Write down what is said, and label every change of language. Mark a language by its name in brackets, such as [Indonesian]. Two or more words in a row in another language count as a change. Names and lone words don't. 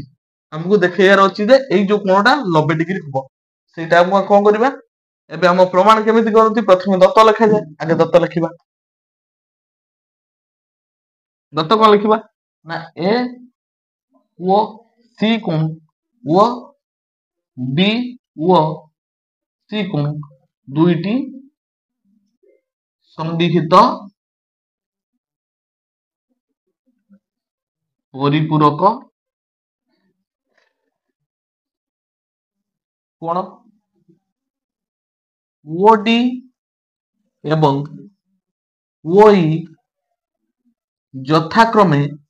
[Odia] ଆମକୁ ଦେଖେଇବାର ଅଛି ଯେ ଏଇ ଯୋଉ କୋଣଟା 90 ଡିଗ୍ରୀ ହବ। ସେଇଟା ଆମେ କଣ କରିବା, ଏବେ ଆମ ପ୍ରମାଣ କେମିତି କରନ୍ତି, ପ୍ରଥମେ ଦତ୍ତ ଲେଖାଯାଏ। ଆଗେ ଦତ୍ତ ଲେଖିବା। ଦତ୍ତ କଣ ଲେଖିବା ନା ଏ ଓ ସି କୋଣ ଓ ବି ଓ ସି କୋଣ ଦୁଇଟି ସନ୍ନିହିତ ପରିପୂରକ କୋଣ ଓଡି ଏବଂ ଓଇ ଯଥାକ୍ରମେ